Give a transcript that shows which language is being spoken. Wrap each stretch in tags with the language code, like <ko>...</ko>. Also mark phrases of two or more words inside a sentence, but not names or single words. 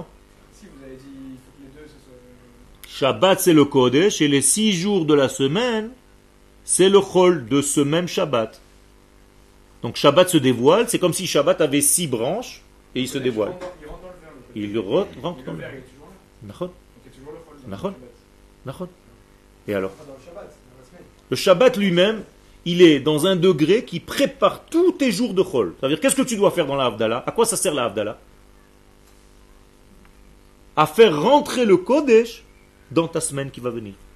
<fr>Si, vous avez dit, il faut que les deux, ce soit... Shabbat c'est le Kodesh, et les 6 jours de la semaine, c'est le Chol de ce même Shabbat. Donc Shabbat se dévoile, c'est comme si Shabbat avait 6 branches, et il se dévoile. Il rentre dans le verre. Il rentre dans le verre. verre. Il est toujours là. Nachon. Donc il y a toujours le Chol. dans le Nachon. Shabbat. Nachon. Et alors? Dans le Shabbat, dans la semaine. Le Shabbat lui-même, il est dans un degré qui prépare tous tes jours de Chol. C'est-à-dire, qu'est-ce que tu dois faire dans la Havdalah? À quoi ça sert la Havdalah? À faire rentrer le Kodesh dans ta semaine qui va venir.</fr>